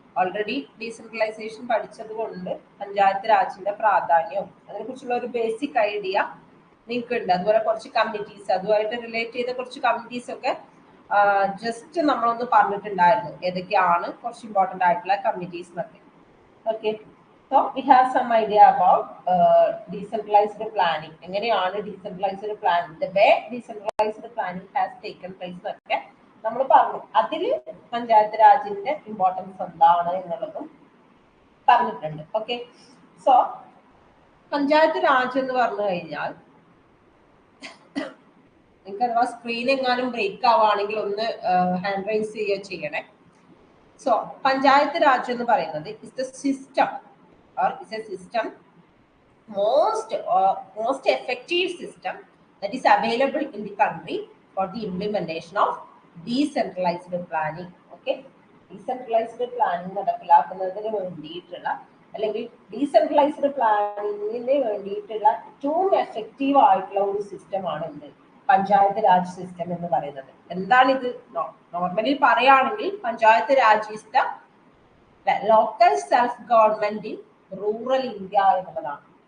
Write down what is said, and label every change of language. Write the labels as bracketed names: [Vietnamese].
[Malayalam] Already decentralisation പഠിച്ചത് കൊണ്ട് പഞ്ചായത്ത് രാജിന്റെ പ്രാധാന്യവും അതിനെ കുറിച്ചുള്ള ഒരു ബേസിക് ഐഡിയ നിങ്ങൾക്ക് ഉണ്ട്. അതുപോലെ കുറച്ച് കമ്മിറ്റീസ്, അതുമായിട്ട് റിലേറ്റ് ചെയ്ത കുറച്ച് കമ്മിറ്റീസ് ഒക്കെ ജസ്റ്റ് നമ്മളൊന്ന് പറഞ്ഞിട്ടുണ്ടായിരുന്നു, ഏതൊക്കെയാണ് കുറച്ച് ഇമ്പോർട്ടൻ്റ് ആയിട്ടുള്ള കമ്മിറ്റീസ് എന്നൊക്കെ. [English] Okay, so we have some idea about decentralized planning. [Malayalam] എങ്ങനെയാണ് [English] decentralized planning, the way decentralized planning has taken place [Malayalam] എന്നൊക്കെ നമ്മൾ പറഞ്ഞു. അതിൽ പഞ്ചായത്ത് രാജിന്റെ ഇമ്പോർട്ടൻസ് എന്താണ് എന്നുള്ളതും പറഞ്ഞിട്ടുണ്ട്. ഓക്കെ, സോ പഞ്ചായത്ത് രാജ് എന്ന് പറഞ്ഞു കഴിഞ്ഞാൽ നിങ്ങൾക്ക് അഥവാ സ്ക്രീൻ എങ്ങാനും ബ്രേക്ക് ആവുകയാണെങ്കിൽ ഒന്ന് ഹാൻഡ് റൈസ് ചെയ്യുക ചെയ്യണേ. [English] so panchayat raj [Malayalam] എന്ന് പറയുന്നത് [English] Is the system or is a system, most effective system that is available in the country for the implementation of decentralized planning. [Malayalam] Okay, [English] decentralized planning [Malayalam] നടപ്പിലാക്കുന്നതിന് വേണ്ടിയിട്ടുള്ള അല്ലെങ്കിൽ ഡീസെൻട്രലൈസ്ഡ് പ്ലാനിങ്ങിന് വേണ്ടിയിട്ടുള്ള ഏറ്റവും എഫക്റ്റീവ് ആയിട്ടുള്ള ഒരു സിസ്റ്റമാണ് എന്ത്, പഞ്ചായത്ത് രാജ് സിസ്റ്റം എന്ന് പറയുന്നത്. എന്താണിത്? [English] normally [Malayalam] പറയുകയാണെങ്കിൽ [English] panchayat raj is the local self government in rural India [Malayalam] എന്നുള്ളതാണ്.